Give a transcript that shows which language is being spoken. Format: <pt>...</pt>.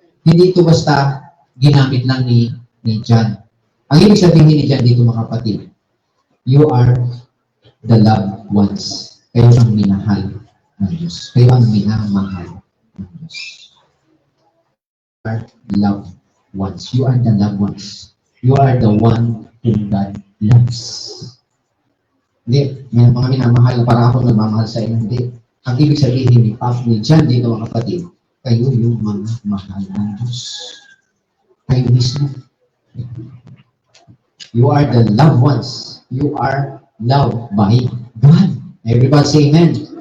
<tl>Hindi ito basta ginamit lang ni John. Ang ibig sabihin ni John dito, mga kapatid,</tl> <en>you are the loved ones.</en> <tl>Kayo ang minahal ng Diyos. Kayo ang minamahal ng Diyos.</tl> <en>You are loved ones. You are the loved ones. You are the one whom God loves.</en> <tl>Hindi, may mga minamahal na para ako nagmamahal sa inyo. Hindi. Ang ibig sabihin ni John dito, mga kapatid, kayo yung mga mahal ng Diyos. Kayo mismo.</tl> <en>You are the loved ones. You are loved by God. Everybody say amen.</en>